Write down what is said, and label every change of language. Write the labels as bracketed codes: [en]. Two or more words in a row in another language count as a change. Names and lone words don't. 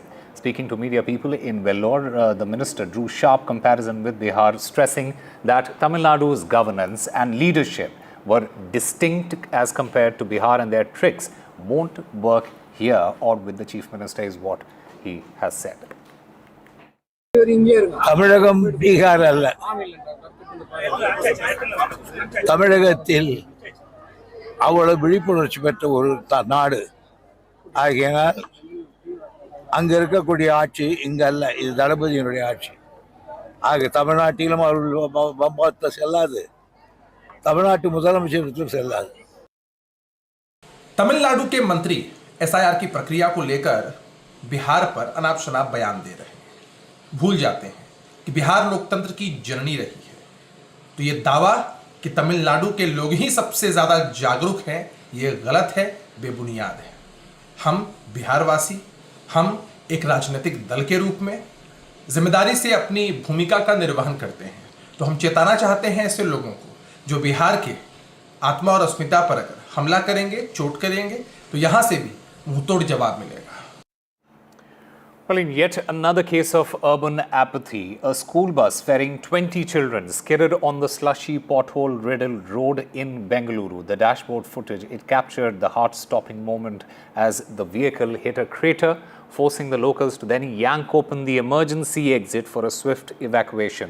[en] Speaking to media people in Vellore, the minister drew sharp comparison with Bihar, stressing that Tamil Nadu's governance and leadership were distinct as compared to Bihar and their tricks won't work here or with the chief minister is what he has said. [ta] தமிழகம் பீகார் அல்ல. தமிழகத்தில் அவ்வளவு விழிப்புணர்ச்சி பெற்ற ஒரு நாடு ஆகையினால் அங்க இருக்கக்கூடிய ஆட்சி இங்க அல்ல, இது தளபதியினுடைய ஆட்சி. ஆக தமிழ்நாட்டிலும் அவர்கள் பம்பத்தை செல்லாது, தமிழ்நாட்டு முதலமைச்சரிடத்திலும் செல்லாது. [hi] तमिलनाडु के मंत्री एसआईआर की प्रक्रिया को लेकर बिहार पर अनाप शनाप बयान दे रहे हैं, भूल जाते हैं कि बिहार लोकतंत्र की जननी रही है. तो ये दावा कि तमिलनाडु के लोग ही सबसे ज्यादा जागरूक हैं, ये गलत है, बेबुनियाद है. हम बिहारवासी, हम एक राजनीतिक दल के रूप में जिम्मेदारी से अपनी भूमिका का निर्वहन करते हैं. तो हम चेताना चाहते हैं ऐसे लोगों को जो बिहार के आत्मा और अस्मिता पर अगर हमला करेंगे, चोट करेंगे, तो यहां से भी मुंहतोड़ जवाब मिलेगा. [en] Well, in yet another case of urban apathy, a school bus ferrying 20 children skidded on the slushy pothole-riddled road in Bengaluru. The dashboard footage, it captured the heart-stopping moment as the vehicle hit a crater, forcing the locals to then yank open the emergency exit for a swift evacuation.